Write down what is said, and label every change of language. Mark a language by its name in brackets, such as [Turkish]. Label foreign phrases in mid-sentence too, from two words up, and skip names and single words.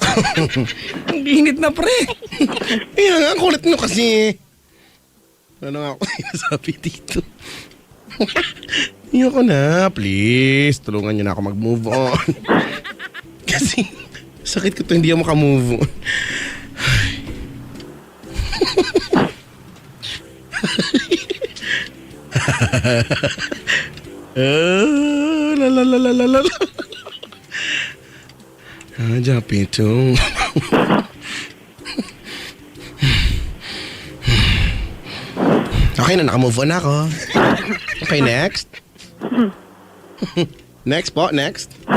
[Filipino] Ang init na, pre. Ayan nga, ang kulit nyo kasi. Ano nga ako sinasabi dito? Ayoko na, please. Tulungan nyo na ako mag-move on. Kasi, sakit ko to, hindi ako makamove on. La la la la la la. Pito. Okay na, nakamove on ako. Okay, next. Next po, next.